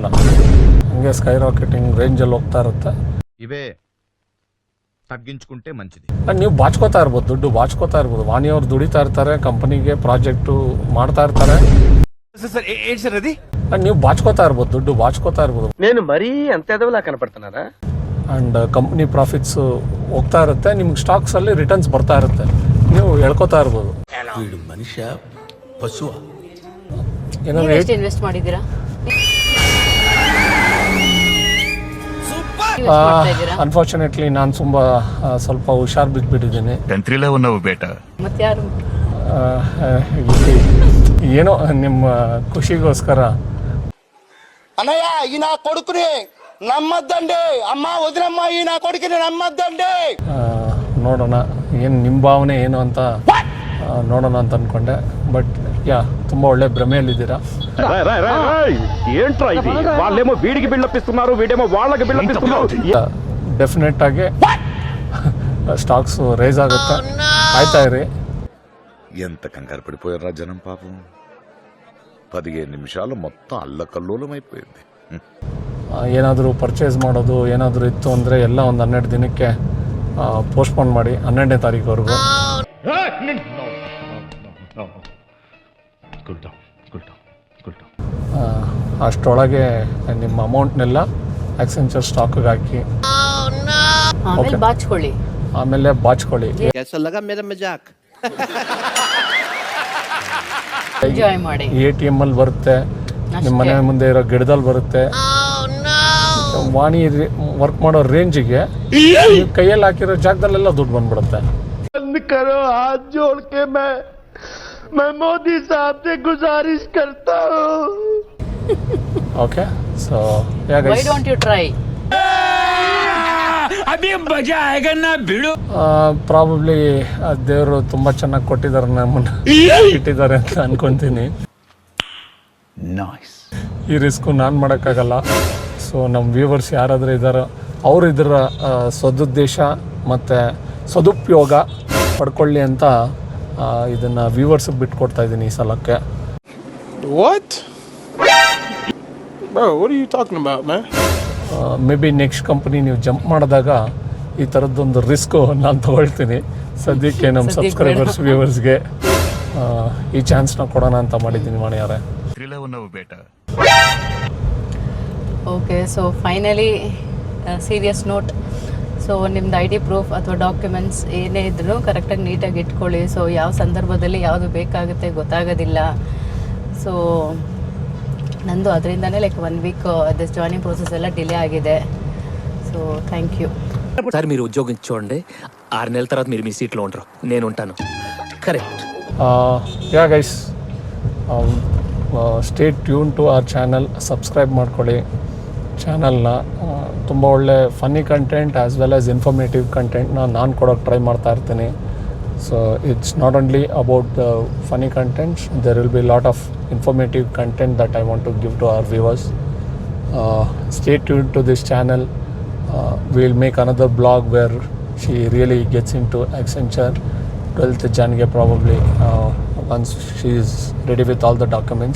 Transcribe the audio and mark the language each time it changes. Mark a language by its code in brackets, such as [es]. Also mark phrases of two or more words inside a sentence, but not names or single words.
[kn] ಹಂಗೆ [en] sky rocketing [kn] ರೇಂಜಲ್ಲಿ ಹೋಗ್ತಾ ಇರುತ್ತೆ. [te] ಇವೇ ತಗ್ಗಿಂచుకుంటే మంచిది. [kn] ನೀವು ಬಾಚ್ಕೋತಾ ಇರ್ಬೋದು, ದುಡ್ಡು ಬಾಚ್ಕೋತಾ ಇರ್ಬೋದು. ವಾಣಿ ಅವ್ರು ದುಡಿತಾ ಇರ್ತಾರೆ, ಕಂಪನಿಗೆ ಪ್ರಾಜೆಕ್ಟು ಮಾಡ್ತಾ ಇರ್ತಾರೆ. ನೀವು ಬಾಚ್ಕೋತಾ ಇರ್ಬೋದು, ದುಡ್ಡು ಬಾಚ್ಕೋತಾ ಇರ್ಬೋದು. [te] నేను మరీ అంత ఎదవలా కనపడుతున్నారా? [en] and company profits [kn] ಹೋಗ್ತಾ ಇರುತ್ತೆ, ನಿಮ್ಗೆ ಸ್ಟಾಕ್ಸಲ್ಲಿ ರಿಟರ್ನ್ಸ್ ಬರ್ತಾ ಇರುತ್ತೆ, ನೀವು ಹೇಳ್ಕೊತಾ ಇರ್ಬೋದು. ಮನುಷ್ಯ ಪಶುವ. ನೀವು ಎಷ್ಟು ಇನ್ವೆಸ್ಟ್ ಮಾಡಿದ್ದೀರಾ? ಅನ್ಫಾರ್ಚುನೇಟ್ಲಿ ನಾನು ಸ್ವಲ್ಪ ಹುಷಾರು ಬಿದ್ದುಬಿಟ್ಟಿದ್ದೀನಿ. ಮತ್ತೆ ಯಾರು? ಏನೋ ನಿಮ್ಮ ಖುಷಿಗೋಸ್ಕರ. [te] అన్నయ్య ఈ నా కొడుకుని నమ్మద్దండి. అమ్మ వదినమ్మ, ఈ నా కొడుకుని నమ్మద్దండి. [kn] ನೋಡೋಣ ಏನು ನಿಮ್ಮ ಭಾವನೆ ಏನು ಅಂತ ನೋಡೋಣ ಅಂತ ಅಂದ್ಕೊಂಡೆ. [en] but yeah, [kn] ತುಂಬ ಒಳ್ಳೆ ಭ್ರಮೆಯಲ್ಲಿದ್ದೀರಾ. [te] వాళ్ళేమో వీడికి బిల్డప్పిస్తున్నారు, వీడేమో వాళ్ళకి బిల్డప్పిస్తున్నారు. [kn] ಡೆಫಿನೆಟ್ ಆಗಿ [en] stocks rise [kn] ಆಗುತ್ತೆ, ಆಯ್ತಾ ಇರಿ. [te] ఎంత కంగారు పడిపోయారా జనం పాపం. 15 నిమిషాలు మొత్తం అల్లకల్లోలం అయిపోయింది. [kn] ಏನಾದರೂ ಪರ್ಚೇಸ್ ಮಾಡೋದು ಏನಾದರೂ ಇತ್ತು ಅಂದರೆ ಎಲ್ಲ ಒಂದು 12 ದಿನಕ್ಕೆ ಪೋಸ್ಟ್ಪೋನ್ ಮಾಡಿ 12ನೇ ತಾರೀಕುವರೆಗೂ. ಅಷ್ಟರೊಳಗೆ ನಿಮ್ಮ ಅಮೌಂಟ್ನೆಲ್ಲ ಆಕ್ಸೆಂಚರ್ ಸ್ಟಾಕ್ಗೆ ಹಾಕಿ ಆಮೇಲೆ ಬಾಚ್ಕೊಳ್ಳಿ. ಎಂಜಾಯ್ ಮಾಡಿ. ATM ಅಲ್ಲಿ ಬರುತ್ತೆ, ನಿಮ್ಮ ಮನೆ ಮುಂದೆ ಇರೋ ಗಿಡದಲ್ಲಿ ಬರುತ್ತೆ. ವಾಣಿ ವರ್ಕ್ ಮಾಡೋ ರೇಂಜಿಗೆ ಕೈಯಲ್ಲಿ ಹಾಕಿರೋ ಜಾಗದಲ್ಲೆಲ್ಲ ದುಡ್ಡು ಬಂದ್ಬಿಡುತ್ತೆ. [hi] हाथ जोड़ के मैं मोदी साहब से गुजारिश करता हूँ. [en] okay, so why don't you try? [hi] अभी मज़ा आएगा ना ಬಿಡು. [kn] ಪ್ರಾಬಬ್ಲಿ ದೇವರು ತುಂಬ ಚೆನ್ನಾಗಿ ಕೊಟ್ಟಿದ್ದಾರೆ, ನಮ್ಮನ್ನು ಇಟ್ಟಿದ್ದಾರೆ ಅಂತ ಅನ್ಕೊಂತೀನಿ. ಈ ರಿಸ್ಕು ನಾನು ಮಾಡೋಕ್ಕಾಗಲ್ಲ. ಸೊ ನಮ್ಮ ವ್ಯೂವರ್ಸ್ ಯಾರಾದರೂ ಇದ್ದಾರೋ ಅವರು ಇದರ ಸದುದ್ದೇಶ ಮತ್ತು ಸದುಪಯೋಗ ಪಡ್ಕೊಳ್ಳಿ ಅಂತ ಇದನ್ನು ವ್ಯೂವರ್ಸ್ಗೆ ಬಿಟ್ಕೊಡ್ತಾ ಇದ್ದೀನಿ ಈ ಸಲಕ್ಕೆ. [en] What? Bro, what are you talking about, man? may be next company [kn] ನೀವು ಜಂಪ್ ಮಾಡಿದಾಗ ಈ ಥರದ್ದೊಂದು ರಿಸ್ಕು ನಾನು ತೊಗೊಳ್ತೀನಿ. ಸದ್ಯಕ್ಕೆ ನಮ್ಮ ಸಬ್ಸ್ಕ್ರೈಬರ್ಸ್ ವ್ಯೂವರ್ಸ್ಗೆ ಈ ಚಾನ್ಸ್ನ ಕೊಡೋಣ ಅಂತ ಮಾಡಿದ್ದೀನಿ ವಾಣಿಯವರೇ. [en] okay, so finally serious note. [kn] ಸೊ ನಿಮ್ದು [en] ID proof [kn] ಅಥವಾ ಡಾಕ್ಯುಮೆಂಟ್ಸ್ ಏನೇ ಇದ್ರೂ ಕರೆಕ್ಟಾಗಿ ನೀಟಾಗಿ ಇಟ್ಕೊಳ್ಳಿ. ಸೊ ಯಾವ ಸಂದರ್ಭದಲ್ಲಿ ಯಾವುದು ಬೇಕಾಗುತ್ತೆ ಗೊತ್ತಾಗೋದಿಲ್ಲ. ಸೊ ನಂದು ಅದರಿಂದನೇ [en] like 1 week this joining process [kn] ಎಲ್ಲ ಡಿಲೇ ఆಗಿದೆ. [en] so thank you [te] సార్ మీరు ఉద్యోగం చూడండి 6 నెలల తర్వాత మీరు మీ సీట్లో ఉండరు, నేను ఉంటాను. కరెక్ట్. [en] ya guys, stay tune to our channel. [kn] ಸಬ್ಸ್ಕ್ರೈಬ್ ಮಾಡ್ಕೊಳ್ಳಿ ಚಾನಲ್ನ. ತುಂಬ ಒಳ್ಳೆ [en] funny content as well as informative content [kn] ನಾನು ಕೊಡೋಕ್ಕೆ ಟ್ರೈ ಮಾಡ್ತಾ ಇರ್ತೀನಿ. [en] so it's not only about the funny contents, there will be lot of informative content that I want to give to our viewers. Stay tuned to this channel. We'll make another blog where she really gets into Accenture 12th January probably, once she is ready with all the documents.